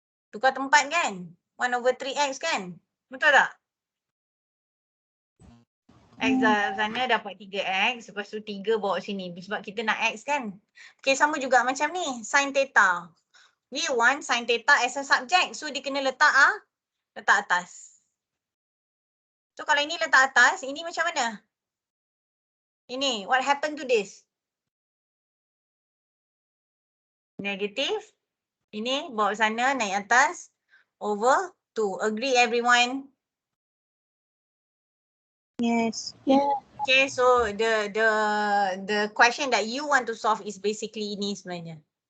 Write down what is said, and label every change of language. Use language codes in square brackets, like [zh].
[ms] Tukar tempat kan? 1 over 3x kan? Betul tak? X sana dapat 3x. Lepas tu 3 bawa sini. Sebab kita nak x kan? Okay, sama juga macam ni. Sin theta. [en] We want sin theta as a subject. [ms] So dia kena letak atas. So kalau ini letak atas, ini macam mana? Ini, [en] what happened to this? [ms] Negative. Ini bawa sana, naik atas. [en] Over 2. Agree everyone? Yes. Okay, so the question that you want to solve is basically [ms] ini sebenarnya.